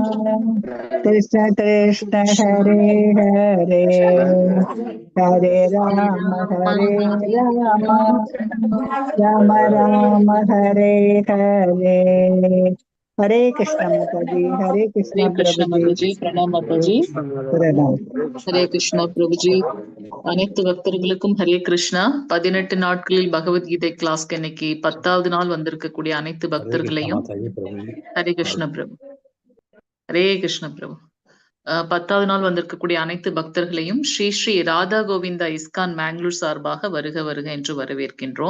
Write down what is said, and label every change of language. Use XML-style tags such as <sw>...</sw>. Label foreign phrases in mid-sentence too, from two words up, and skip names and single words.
<sa>कृष्ण हरे हरे हरे राम राम राम हरे हरे हरे कृष्ण</sa> <hi>माता जी</hi> <sa>हरे हरे कृष्ण प्रभु कृष्ण</sa> <hi>जी माताजी, प्रणाम माताजी. प्रणाम</hi> <ta>ஹரே கிருஷ்ணா பிரபுஜி. அனைத்து பக்தர்களுக்கும் ஹரே கிருஷ்ணா. 18 நாட்களில் பகவத்கீதை கிளாஸ்க்கு இன்னைக்கு 10வது நாள் வந்திருக்கக்கூடிய அனைத்து பக்தர்களையும் ஹரே கிருஷ்ண பிரபு. ஹரே கிருஷ்ண பிரபு. 10வது நாள் வந்திருக்கக்கூடிய அனைத்து பக்தர்களையும் ஸ்ரீ ஸ்ரீ ராதா கோவிந்தா இஸ்கான் மேங்களூர் சார்பாக வருக வருக என்று வரவேற்கின்றோம்.</ta>